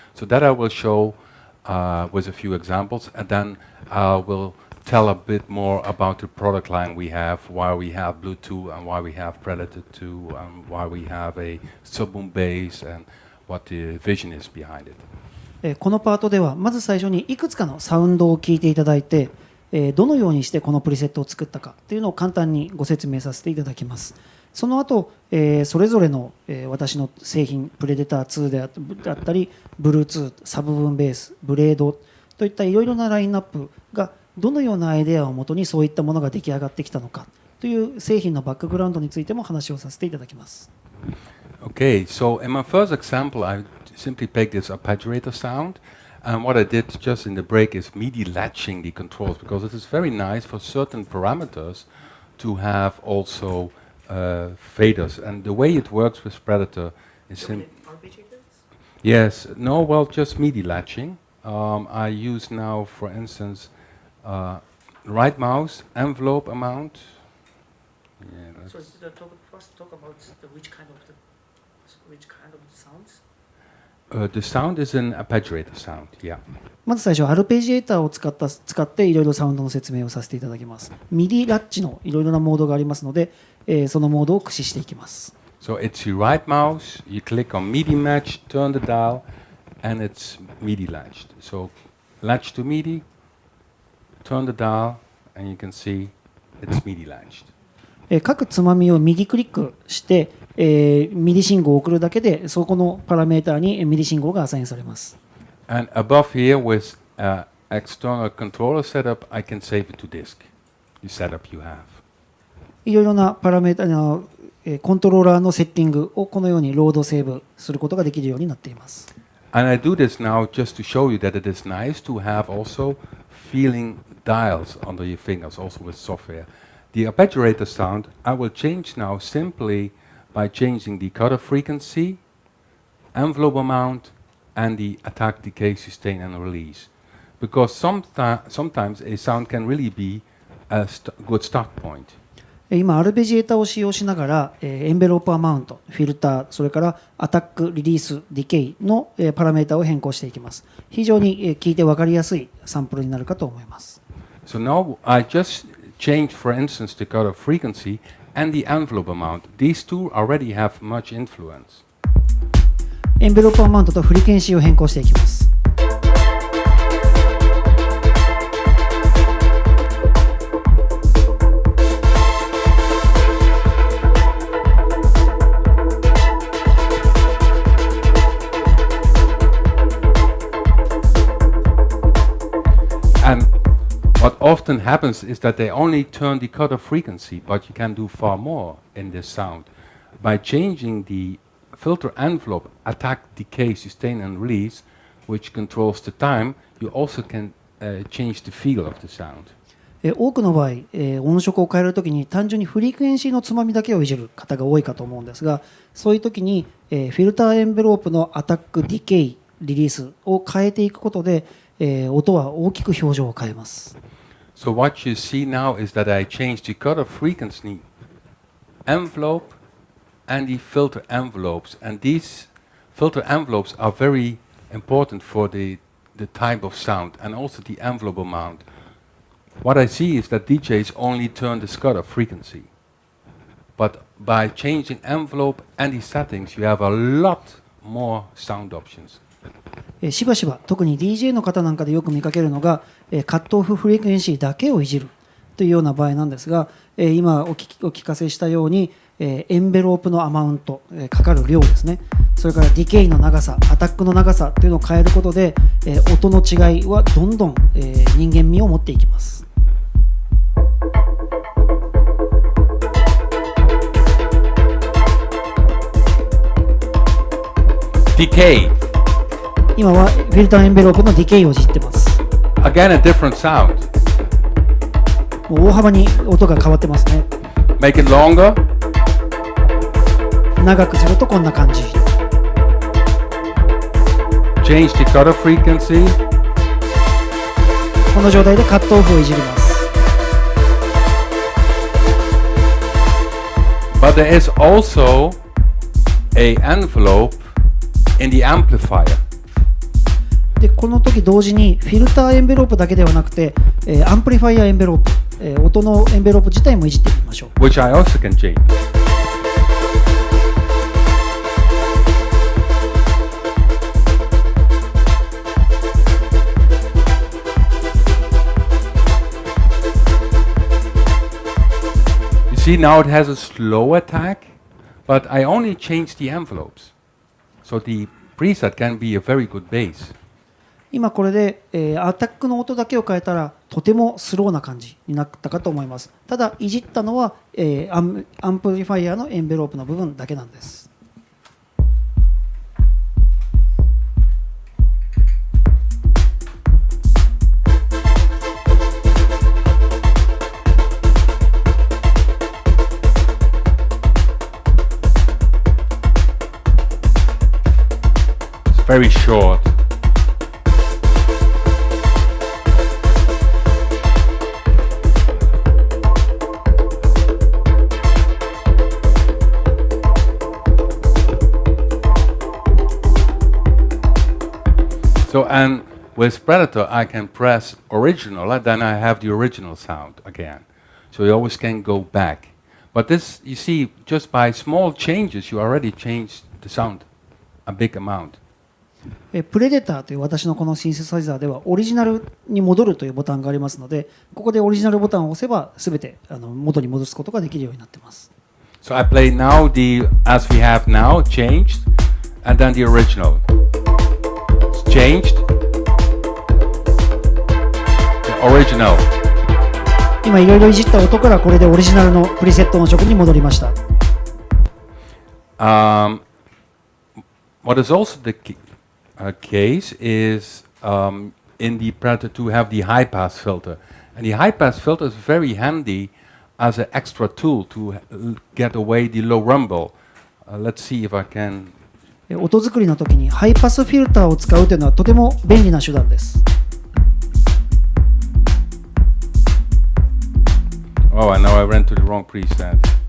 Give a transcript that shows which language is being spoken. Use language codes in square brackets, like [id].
[en] So that I will show with a few examples, and then I will tell a bit more about the product line we have, why we have Bluetooth and why we have Predator 2 and why we have a subboom bass and what the vision is behind it. [ja] このパートではまず最初にいくつかのサウンドを聞いていただいて、どのようにしてこのプリセットを作ったかというのを簡単にご説明させていただきます。その後、それぞれの、私の製品プレデター2であったり Bluetooth、サブブーンベース、ブレードといったいろいろなラインナップがどのようなアイデアをもとにそういったものが出来上がってきたのかという製品のバックグラウンドについても話をさせていただきます。 [en] Okay, so in my first example, I simply picked this arpeggiator sound, and what I did just in the break is MIDI latching the controls, because it is very nice for certain parameters to have also faders, and the way it works with Predator is yes, no, well, just MIDI latching. I use now, for instance, right mouse, envelope amount. Yeah, so first talk about which kind of sounds? The sound is an arpeggiator sound, yeah. [ja] まず最初アルペジエーターを使っていろいろサウンドの説明をさせていただきます。 MIDI ラッチのいろいろなモードがありますので、そのモードを駆使していきます。 [en] So it's your right mouse, you click on MIDI match, turn the dial, and it's MIDI latched. So latch to MIDI, turn the dial, and you can see it's MIDI latched. [ja] 各つまみを右クリックして、MIDI 信号を送るだけでそこのパラメーターに MIDI 信号がアサインされます。 [en] And above here with external controller setup, I can save it to disk, the setup you have. [ja] いろいろなパラメータのコントローラーのセッティングをこのようにロードセーブすることができるようになっています。 [en] And I do this now just to show you that it is nice to have also feeling dials under your fingers, also with software. The arpeggiator sound I will change now simply by changing the cutoff frequency, envelope amount, and the attack, decay, sustain, and release. Because sometimes a sound can really be a good start point. [ja] 今アルペジエーターを使用しながらエンベロープアマウント、フィルター、それからアタック、リリース、ディケイのパラメータを変更していきます。非常に聞いて分かりやすいサンプルになるかと思います。 [en] So now I just changed, for instance, the cutoff frequency and the envelope amount. These two already have much influence. [ja] エンベロープアマウントとフリケンシーを変更していきます。 [en] often happens is that they only turn the cutoff frequency, but you can do far more in this sound. By changing the filter envelope, attack, decay, sustain, and release, which controls the time, you also can change the feel of the sound. [ja] 多くの場合、音色を変えるときに単純にフリクエンシーのつまみだけをいじる方が多いかと思うんですが、そういうときに、フィルターエンベロープのアタック、ディケイ、リリースを変えていくことで、音は大きく表情を変えます。 [en] So what you see now is that I changed the cutoff frequency envelope and the filter envelopes, and these filter envelopes are very important for the type of sound and also the envelope amount. What I see is that DJs only turn the cutoff frequency, but by changing envelope and the settings, you have a lot more sound options. [ja] しばしば特に DJ の方なんかでよく見かけるのが、カットオフフリクエンシーだけをいじるというような場合なんですが、今お聞かせしたように、エンベロープのアマウント、かかる量ですね、それからディケイの長さ、アタックの長さというのを変えることで、音の違いはどんどん、人間味を持っていきます。 [en] Decay. [ja] 今はフィルターエンベロープのディケイをいじってます。 [en] Again, a different sound. [ja] もう大幅に音が変わってますね。 [en] Make it longer. [ja] 長くするとこんな感じ。 [en] Change the cutoff frequency. [ja] この状態でカットオフをいじります。 [en] But there is also a envelope in the amplifier. [ja] でこの時同時にフィルターエンベロープだけではなくて、アンプリファイアエンベロープ、音のエンベロープ自体もいじってみましょう。 [en] Which I also can change. You see, now it has a slow attack, but I only changed the envelopes. So the preset can be a very good bass. [ja] 今これで、アタックの音だけを変えたらとてもスローな感じになったかと思います。ただいじったのは、アンプリファイアのエンベロープの部分だけなんです。 [en] It's very short. So, and with Predator, I can press original, and then I have the original sound again. So you always can go back. But this, you see, just by small changes, you already changed the sound a big amount. [ja] プレデターという私のこのシンセサイザーではオリジナルに戻るというボタンがありますので、ここでオリジナルボタンを押せば全て元に戻すことができるようになっています。 [en] So I play now the, as we have now, changed, and then the original. It's changed, the original. [ja] 今いろいろいじった音からこれでオリジナルのプリセット音色に戻りました。 [en] What is also the case is in the Predator to have the high pass filter, and the high pass filter is very handy as an extra tool to get away the low rumble. Let's see if I can. [ja] 音作りの時にハイパスフィルターを使うというのはとても便利な手段です。 [en] Oh, I know I ran to the wrong preset.